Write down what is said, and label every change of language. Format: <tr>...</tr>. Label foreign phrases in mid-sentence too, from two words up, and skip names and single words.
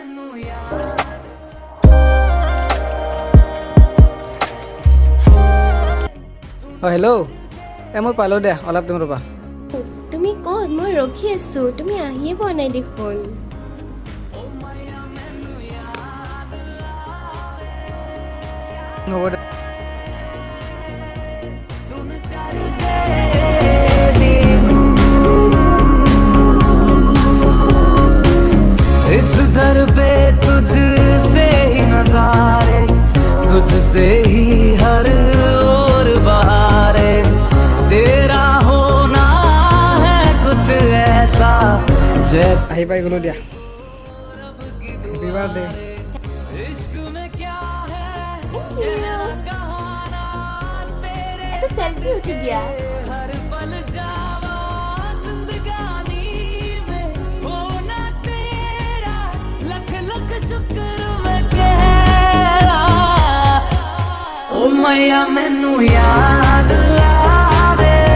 <as>হেল্ল', মই পালোঁ দে, অলপ দিম ৰ'বা। তুমি ক'ত? মই ৰখি আছো, তুমি আহিয়ে পোৱা নাই দেখোন। হ'ব দে।</as> <hi>इस दर पे तुझसे ही नजारे तुझसे ही हर ओर बहारे तेरा होना है कुछ ऐसा जैसा</hi> <as>আহি পাই গ'লোঁ দিয়া।</as> <en>happy birthday.</en> <hi>इश्क में क्या है</hi> <as>এটা সেলফি উঠি দিয়া।</as> <hi>हर पल जावा जिंदगानी में होना तेरा</hi> <pa>ਲੱਖ ਲੱਖ ਸ਼ੁਕਰ ਮੈਂ ਕਹਿਰਾ ਓ ਮਈਆ ਮੈਨੂੰ ਯਾਦ ਆਵੇ</pa>